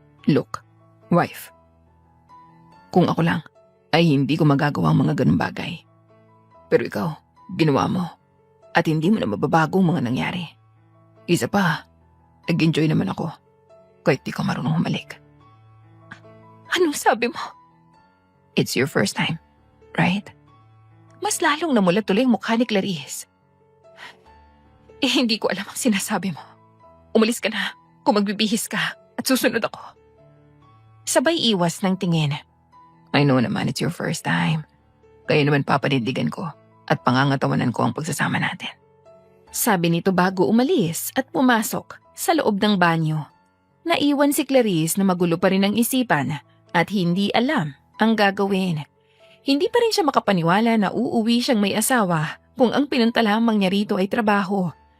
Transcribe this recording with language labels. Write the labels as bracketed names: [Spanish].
[English] Look, wife. [Filipino] Kung ako lang, ay hindi ko magagawa ang mga ganung bagay. Pero ikaw, ginawa mo. At hindi mo na mababago ang mga nangyari. Isa pa, nag-enjoy naman ako. Kahit di ka marunong humalik. Anong sabi mo? [English] It's your first time, right? [Filipino] Mas lalong namulat tuloy ang mukha ni Clarice. Hindi ko alam ang sinasabi mo. Umalis ka na kung magbibihis ka at susunod ako. Sabay iwas ng tingin. [English] I know [Filipino] naman [English] it's your first time. [Filipino] Kaya naman papanindigan ko at pangangatawanan ko ang pagsasama natin. Sabi nito bago umalis at pumasok sa loob ng banyo. Naiwan si Clarice na magulo pa rin ang isipan at hindi alam ang gagawin. Hindi pa rin siya makapaniwala na uuwi siyang may asawa kung ang pinunta lamang niya rito ay trabaho.